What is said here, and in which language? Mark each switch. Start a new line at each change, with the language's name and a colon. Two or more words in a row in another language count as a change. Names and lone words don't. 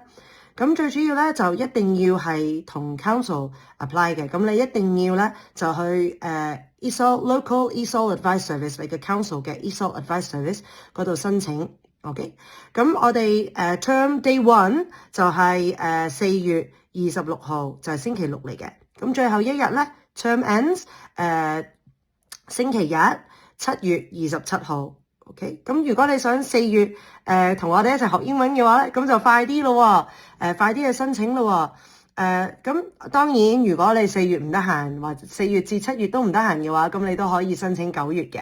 Cantonese: 咁最主要咧就一定要係同
English: Council apply
Cantonese: 嘅，咁你一定要咧就去
English: local ESOL Advice Service
Cantonese: 你嘅 Council 嘅
English: ESOL Advice Service
Cantonese: 嗰度申請。OK，咁我哋
English: term day 1
Cantonese: 就係4月26號，就係星期六嚟嘅。咁最後一日咧
English: term ends
Cantonese: 星期日7月27號。OK，咁如果你想4月同我哋一齊學英文嘅話咧，咁就快啲咯喎，快啲去申請咯喎。咁當然如果你4月唔得閒，或者4月至7月都唔得閒嘅話，咁你都可以申請9月嘅。